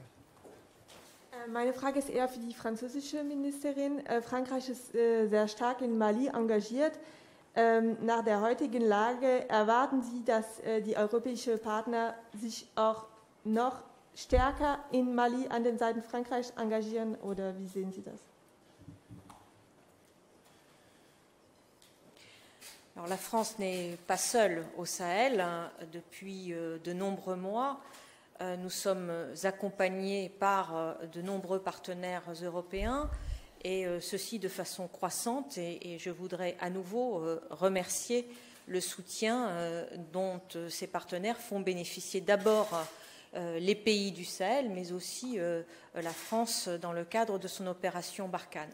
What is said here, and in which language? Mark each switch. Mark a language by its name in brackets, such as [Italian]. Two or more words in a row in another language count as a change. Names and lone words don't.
[German] Meine Frage ist eher für die französische Ministerin. Frankreich ist sehr stark in Mali engagiert. Nach der heutigen Lage erwarten Sie, dass die europäischen Partner sich auch noch stärker in Mali an den Seiten Frankreichs engagieren, oder wie sehen Sie das? [French] Alors, la France n'est pas seule au Sahel. Depuis de nombreux mois, nous sommes accompagnés par de nombreux partenaires européens, et ceci de façon croissante, et je voudrais à nouveau remercier le soutien dont ces partenaires font bénéficier d'abord les pays du Sahel, mais aussi la France dans le cadre de son opération Barkhane.